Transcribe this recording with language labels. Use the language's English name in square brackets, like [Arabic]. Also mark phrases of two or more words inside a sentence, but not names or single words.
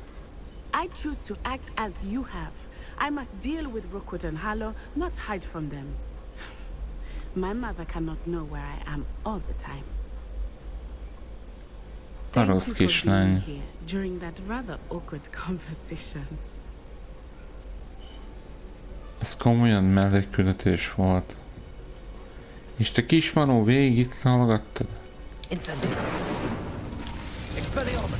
[English] I choose to act as you have. I must deal with Rookwood and Harlow, not hide from them. My mother cannot know where I am all the time. Thank [Hungarian] Rossz [English] you for being [Hungarian] kislány. [English] here during that rather awkward conversation. [Hungarian] Ez komolyan mellékküldetés volt. És te kismanó végig itt hallgattad? Incendio. Expelliarmus.